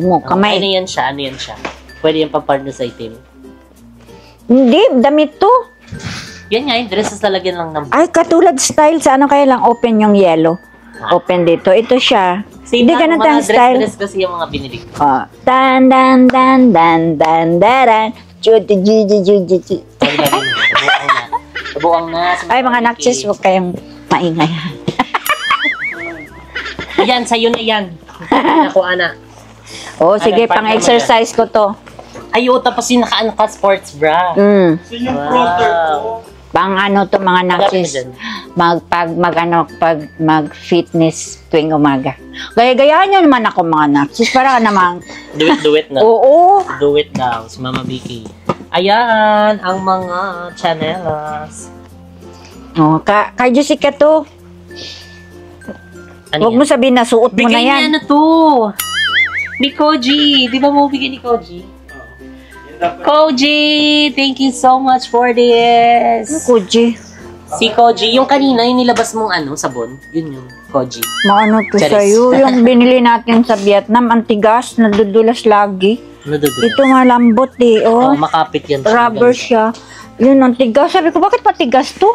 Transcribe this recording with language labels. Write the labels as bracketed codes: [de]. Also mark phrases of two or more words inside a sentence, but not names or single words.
[tl] kamay. yan siya? Ano yan siya? Pwede yung papartner sa itim. Hindi, damit to. Yan nga, yung dress sa lalagyan lang ng... Ay, katulad style sa ano kaya lang open yung yellow. Open dito. Ito siya. Hindi na, ganun mga ang style. dress kasi yung mga binili ko. Oh. Dan dan dan dan dan dan. Buang na. Ay, mga nakchis, huwag kayong maingay. Ayan, sa'yo na yan. Naku, Ana. Oh, sige, partner mo pang-exercise ko to. Ay, tapos yung naka [en] sports bra. [tl] So yung proter ko. Pang ano to mga nakchis. dyan. Pag mag-fitness tuwing umaga. Gaya-gayaan nyo naman ako mga nakchis. Para namang, [en] Do it na. [tl] oo. [en] Do it [tl] daw, si Mama Vicky. Ayan, ang mga chanelas. Oh, kay Jessica to. Ano Huwag mo sabihin na suot mo na bigay yan. niya na to. Ni Koji. Di ba mo bigay ni Koji? [en] Koji, thank you so much for this. [tl] Koji. Si Koji, yung kanina, yung nilabas mong sabon, yun yung Koji. Maano to Charis. sa'yo? Yung binili natin sa Vietnam, antigas, nadudulas lagi. Ito nga lambot eh, Oh, oh. makapit yan. Rubber siya. Yun, antigas. Sabi ko, bakit matigas to?